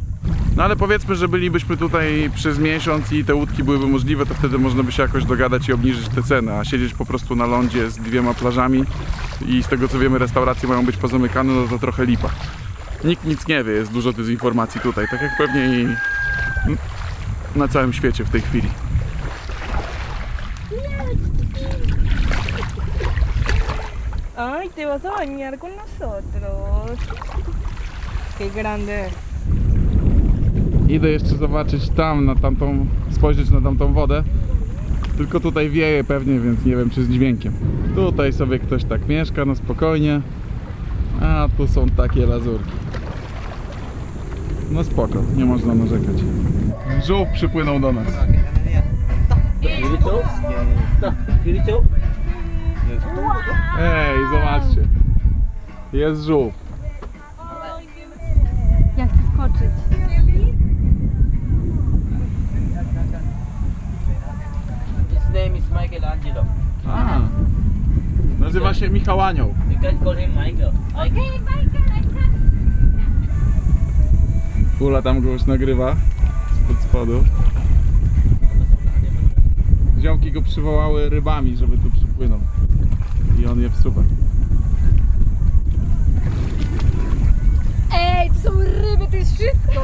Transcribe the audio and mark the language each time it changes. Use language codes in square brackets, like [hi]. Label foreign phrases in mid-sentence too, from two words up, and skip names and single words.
[pl] No ale powiedzmy, że bylibyśmy tutaj przez miesiąc i te łódki byłyby możliwe, to wtedy można by się jakoś dogadać i obniżyć te ceny, a siedzieć po prostu na lądzie z 2 plażami i z tego co wiemy restauracje mają być pozamykane, no to trochę lipa. Nikt nic nie wie, jest dużo dezinformacji tutaj, tak jak pewnie i na całym świecie w tej chwili. [es] Ay, te vas a bañar con nosotros. Qué grande. [pl] Idę jeszcze zobaczyć tam, na tamtą, spojrzeć na tamtą wodę. Tylko tutaj wieje pewnie, więc nie wiem czy z dźwiękiem. Tutaj sobie ktoś tak mieszka, no spokojnie. A tu są takie lazurki. No spoko, nie można narzekać. Żółw przypłynął do nas. Ej, zobaczcie. Jest żółw. Ja chcę skoczyć. [en] His name is Michelangelo. A, [pl] nazywa się Michał Anioł. [en] You can call him Michael. [pl] Ula tam go już nagrywa spod spodu. Ziomki go przywołały rybami, żeby tu przypłynął. I on je wsuwa. Ej, to są ryby, to jest wszystko!